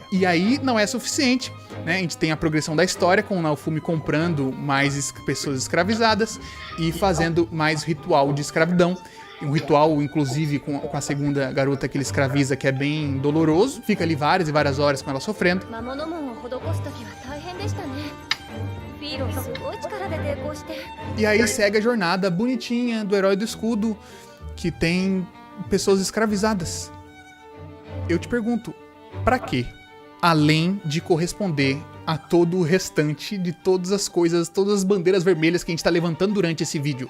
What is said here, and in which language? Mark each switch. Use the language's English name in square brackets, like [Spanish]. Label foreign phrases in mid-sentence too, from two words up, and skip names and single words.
[Portuguese] E aí não é suficiente, né? A gente tem a progressão da história com o Naofumi comprando mais pessoas escravizadas e fazendo mais ritual de escravidão. Um ritual, inclusive, com a segunda garota que ele escraviza, que é bem doloroso. Fica ali várias e várias horas com ela sofrendo. [Japanese] 魔物門を施すときは大変でしたね。フィーロすごい力で抵抗して。 [Portuguese] E aí segue a jornada bonitinha do Herói do Escudo, que tem pessoas escravizadas. Eu te pergunto, pra quê? Além de corresponder a todo o restante de todas as coisas, todas as bandeiras vermelhas que a gente tá levantando durante esse vídeo.